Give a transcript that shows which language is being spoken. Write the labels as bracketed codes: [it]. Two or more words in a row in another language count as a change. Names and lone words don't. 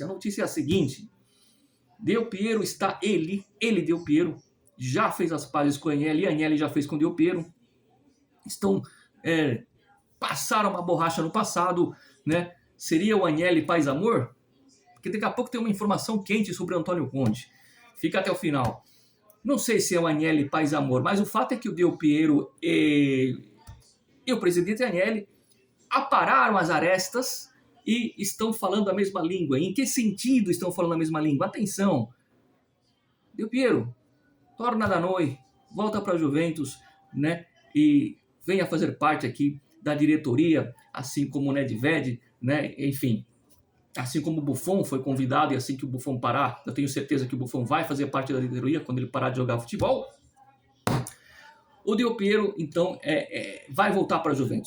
[pt] A notícia é a seguinte. Del Piero está, ele Del Piero, já fez as pazes com o Agnelli, Agnelli já fez com o Del Piero. Passaram uma borracha no passado, né? Seria o Agnelli paz amor? Porque daqui a pouco tem uma informação quente sobre o Antônio Conte. Fica até o final. Não sei se é o Agnelli paz amor, mas o fato é que o Del Piero e o presidente Agnelli apararam as arestas e estão falando a mesma língua. Em que sentido estão falando a mesma língua? Atenção! Del Piero, [it] torna da Noi, [pt] volta para a Juventus, né? E venha fazer parte aqui da diretoria, assim como o Nedved, né? Enfim, assim como o Buffon foi convidado, e assim que o Buffon parar, eu tenho certeza que o Buffon vai fazer parte da diretoria quando ele parar de jogar futebol. O Del Piero, então, vai voltar para a Juventus.